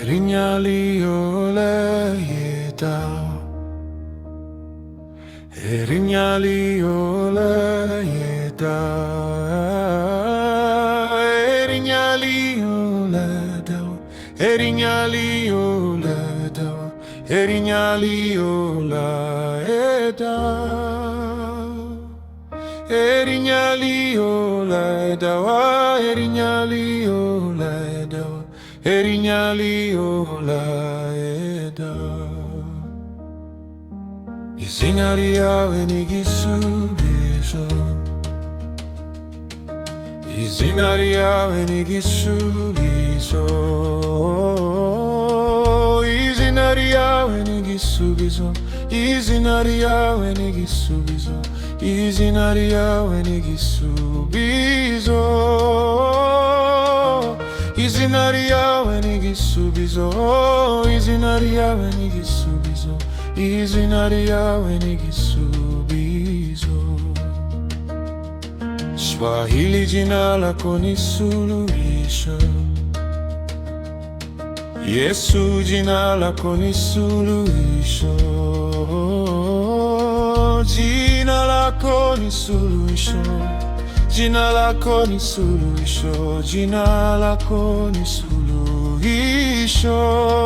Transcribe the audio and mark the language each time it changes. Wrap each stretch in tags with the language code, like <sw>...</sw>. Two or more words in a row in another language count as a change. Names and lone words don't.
<rw>Erinyaliole yedao, erinyaliole yedao, erinyaliole dao, erinyaliole dao, erinyaliole yedao, erinyaliole dao, erinyaliole dao, erinyaliole yedao. IZINA RYAWE n'igisubizo, IZINA RYAWE n'igisubizo, IZINA RYAWE n'igisubizo, IZINA RYAWE n'igisubizo, IZINA RYAWE n'igisubizo, IZINA RYAWE n'igisubizo, IZINA RYAWE n'igisubizo, IZINA RYAWE n'igisubizo.</rw> <sw>Swahili jina lako ni suluhisho, Yesu jina lako ni suluhisho, jina lako ni suluhisho, jina lako ni suluhisho, jina lako ni suluhisho,</sw>